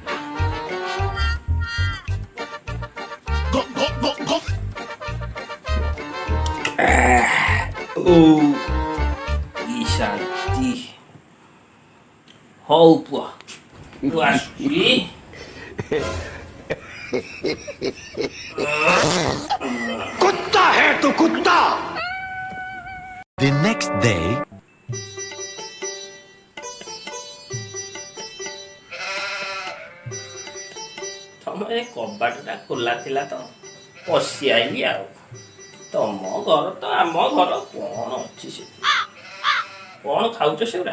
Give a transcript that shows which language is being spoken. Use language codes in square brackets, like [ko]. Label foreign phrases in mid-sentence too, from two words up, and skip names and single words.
[or] କି ଶାନ୍ତି। ହଉ ପୁଅ, ମୁଁ ଆସୁଛି। [hi] कुत्ता है तू कुत्ता। [en] The next day, [or] ତମର କବାଟଟା ଖୋଲା ଥିଲା ତ ପଶି ଆଇଲି ଆଉ। ତମ ଘର ତ ଆମ ଘର, କ'ଣ ଅଛି ସେଠି? କ'ଣ ଖାଉଛ ସେଗୁଡ଼ା?